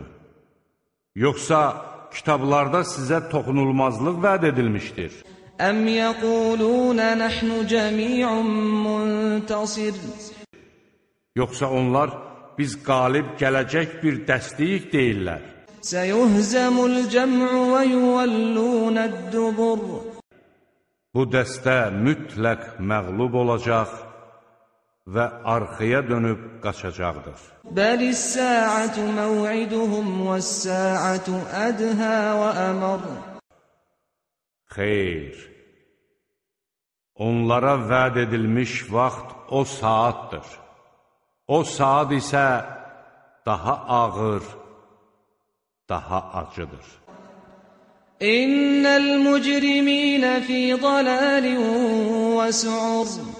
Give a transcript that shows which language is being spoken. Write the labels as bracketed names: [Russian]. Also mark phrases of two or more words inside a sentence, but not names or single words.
[Azerbaijani] Yoxsa kitablarda sizə toxunulmazlıq vəd edilmişdir? [Arabic] أَمْ يَقُولُونَ نَحْنُ جَمِيعٌ مُّنتَصِرٌ [Azerbaijani] Yoxsa onlar biz qalib gələcək bir dəstəyik deyirlər. [Arabic] سَيُهْزَمُ الْجَمْعُ وَيُوَلُّونَ الدُّبُرَ [Azerbaijani] Bu dəstə mütləq məğlub olacaq və arxaya dönüb qaçacaqdır. [Arabic] بَلِ السَّاعَةُ مَوْعِدُهُمْ وَالسَّاعَةُ أَدْهَى وَأَمَرُ [Azerbaijani] Xeyr, onlara vəd edilmiş vaxt o saatdır. O saat isə daha ağır, daha acıdır. [Arabic] إِنَّ الْمُجْرِمِينَ فِي ضَلَالٍ وَسُعُرٍ